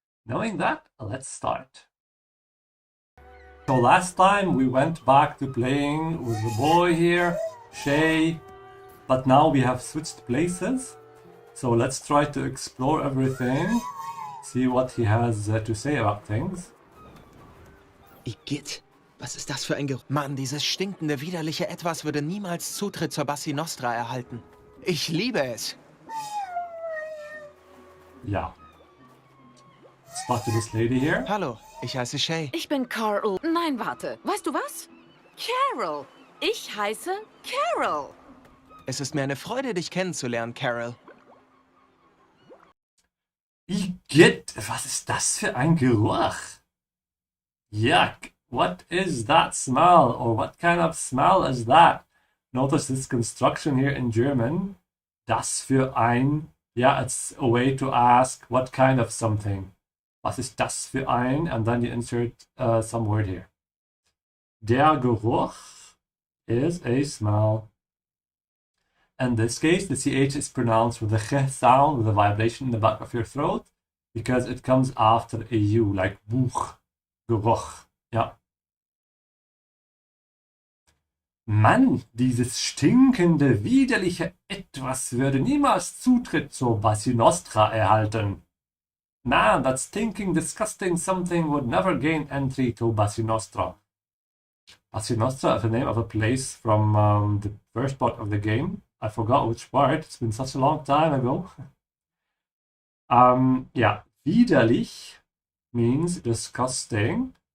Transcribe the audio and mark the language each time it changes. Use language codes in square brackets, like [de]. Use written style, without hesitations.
[en] Knowing that, let's start. So last time we went back to playing with the boy here, Shay, but now we have switched places. So let's try to explore everything, see what he has to say about things. [de] Igitt, was ist das für ein Geruch? Mann, dieses stinkende, widerliche Etwas würde niemals Zutritt zur Bassi Nostra erhalten. Ich liebe es. Ja. [en] Let's talk to this lady here. [de] Hallo, ich heiße Shay. Ich bin Carl. Nein, warte. Weißt du was? Carol. Ich heiße Carol. Es ist mir eine Freude, dich kennenzulernen, Carol. Igitt, was ist das für ein Geruch? [en] Yuck, what is that smell? Or what kind of smell is that? Notice this construction here in German. Das für ein, yeah, it's a way to ask what kind of something. [de] Was ist das für ein? [en] And then you insert some word here. Der Geruch is a smell. In this case, the CH is pronounced with a ch sound, with a vibration in the back of your throat, because it comes after a U, like Buch, Geruch. [de] Ja. Mann, dieses stinkende, widerliche Etwas würde niemals Zutritt zur Bassi Nostra erhalten. [en] Man, that stinking, disgusting something would never gain entry to Bassi Nostra. Bassi Nostra is the name of a place from the first part of the game. I forgot which part, it's been such a long time ago. Yeah, widerlich means disgusting.